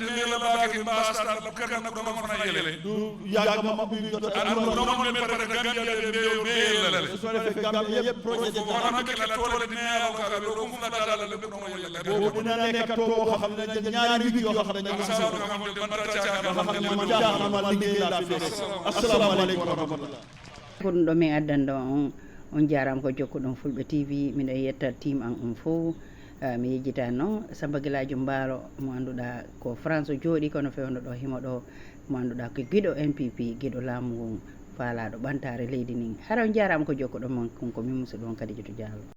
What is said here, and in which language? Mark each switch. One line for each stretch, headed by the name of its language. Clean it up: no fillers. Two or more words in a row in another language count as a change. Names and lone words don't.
Wolof: du yàgg ma ubbi jot ak su defee Gambie yëpp projet boobu dina nekk tool boo xam ne dañ ñaari week yoo xam ne dañ ma liggéey laa fi nekk
Arabic: السلام عليكم ورحمة الله
Fula: ko ɗum ɗo min addanda on jarama ko jokkuɗon Fulbe TV miɗo yetta team an on fof mi yejjita noon Samba Gueladio Barrow mo annduɗa ko France jooɗi kono fewno ɗo himo ɗo mo annduɗa ko giɗo NPP giɗo laamu ngon faalaɗo ɓantare leydi nin hara on jarama ko jokkuɗon mon konko min musidɗo on Kadijatu Diallo